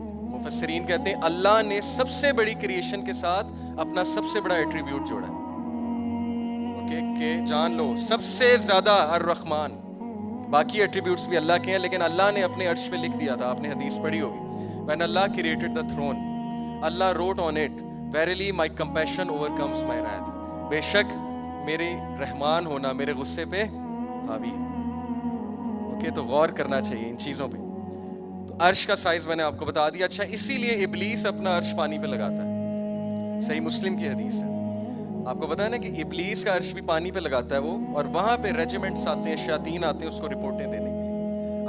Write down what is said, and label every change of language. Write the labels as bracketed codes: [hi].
[ur] مفسرین کہتے ہیں اللہ نے سب سے بڑی کریشن کے ساتھ اپنا سب سے بڑا ایٹریبیوٹ جوڑا ہے. کہ جان لو سب سے زیادہ الرحمن. باقی ایٹریبیوٹس بھی اللہ کے ہیں، لیکن اللہ نے اپنے عرش پہ لکھ دیا تھا، آپ نے حدیث پڑھی ہوگی. [en] When Allah created the throne, Allah wrote on it, verily my compassion overcomes my wrath. [ur] بے شک میرے رحمان ہونا میرے غصے پہ حاوی ہے. اوکے، تو غور کرنا چاہیے ان چیزوں پہ. تو عرش کا سائز میں نے آپ کو بتا دیا. اچھا، اسی لیے ابلیس اپنا عرش پانی پہ لگاتا ہے. صحیح مسلم کی حدیث ہے. آپ کو پتا ہے نا کہ ابلیس کا عرش بھی پانی پہ لگاتا ہے وہ، اور وہاں پہ ریجیمنٹس آتے ہیں، شیاطین آتے ہیں اس کو رپورٹیں دینے کے لیے.